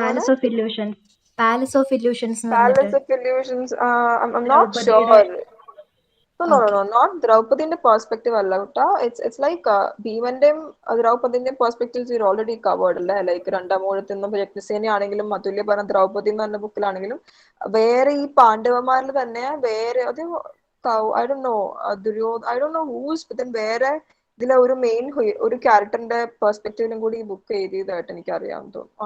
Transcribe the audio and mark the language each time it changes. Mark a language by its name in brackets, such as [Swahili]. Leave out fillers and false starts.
[Malayalam] Palace of illusions, palace of illusions എന്ന് palace പറഞ്ഞിട്ട് [English] Of illusions I'm not sure. No, not [Malayalam] ദ്രൗപദിന്റെ perspective അല്ല കേട്ടോ. [English] It's like [Malayalam] ഭീമന്റെയും ദ്രൗപദിന്റെയും perspectives ഇവർ already covered അല്ലേ? Like രണ്ടാമൂഴത്തിൽ നിന്നും യജ്ഞസേന ആണെങ്കിലും അതുല്യ പറഞ്ഞ ദ്രൗപദി എന്ന് പറഞ്ഞ ബുക്കിലാണെങ്കിലും വേറെ ഈ പാണ്ഡവന്മാരിൽ തന്നെ വേറെ അത് [English] I don't know I don't know who's, but then [Malayalam] വേറെ ഇതിലെ ഒരു മെയിൻ ഒരു ക്യാരക്ടറിന്റെ പെർസ്പെക്റ്റീവിലും കൂടി ഈ ബുക്ക് എഴുതിയതായിട്ട് എനിക്ക് അറിയാമെന്ന് തോന്നുന്നു.